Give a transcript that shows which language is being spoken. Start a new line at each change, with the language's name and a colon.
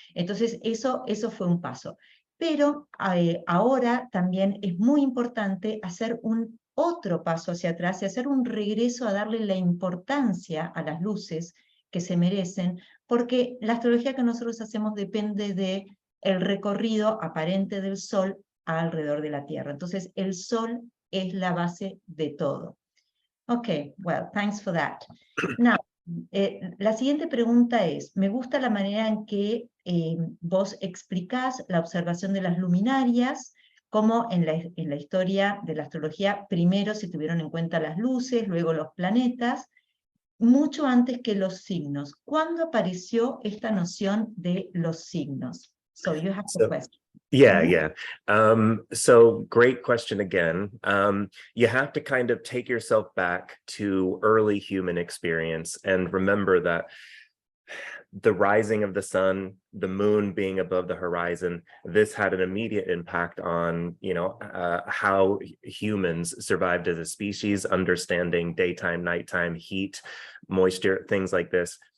Spanish: Entonces eso fue un paso. Pero ahora también es muy importante hacer un otro paso hacia atrás y hacer un regreso a darle la importancia a las luces que se merecen, porque la astrología que nosotros hacemos depende de el recorrido aparente del Sol alrededor de la Tierra. Entonces, el Sol es la base de todo.
English: Okay, well, thanks for that.
Spanish: Now, la siguiente pregunta es, me gusta la manera en que vos explicás la observación de las luminarias, como en la historia de la astrología, primero se tuvieron en cuenta las luces, luego los planetas, mucho antes que los signos. ¿Cuándo apareció esta noción de los signos?
English: So you have the question. Yeah. So great question again. You have to kind of take yourself back to early human experience and remember that the rising of the sun, the moon being above the horizon, this had an immediate impact on, how humans survived as a species, understanding daytime, nighttime, heat, moisture, things like this.